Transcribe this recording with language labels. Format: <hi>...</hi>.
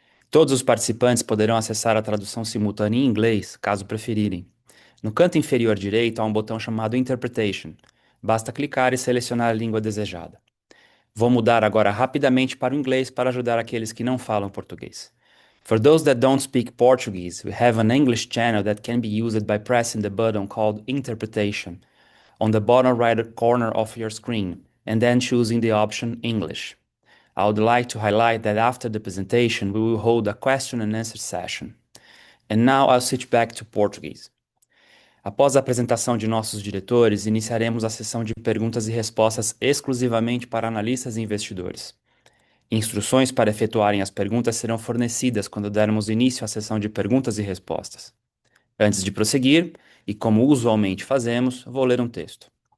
<pt>Todos os participantes poderão acessar a tradução simultânea em inglês, caso preferirem. No canto inferior direito há um botão chamado Interpretation. Basta clicar e selecionar a língua desejada. Vou mudar agora rapidamente para o inglês para ajudar aqueles que não falam português.</pt> <en>For those that don't speak Portuguese, we have an English channel that can be used by pressing the button called Interpretation on the bottom right corner of your screen and then choosing the option English. I would like to highlight that after the presentation, we will hold a question and answer session. And now I'll switch back to Portuguese.</en> <pt>Após a apresentação de nossos diretores, iniciaremos a sessão de perguntas e respostas exclusivamente para analistas e investidores. Instruções para efetuarem as perguntas serão fornecidas quando dermos início à sessão de perguntas e respostas. Antes de prosseguir, e como usualmente fazemos, vou ler um texto.</pt>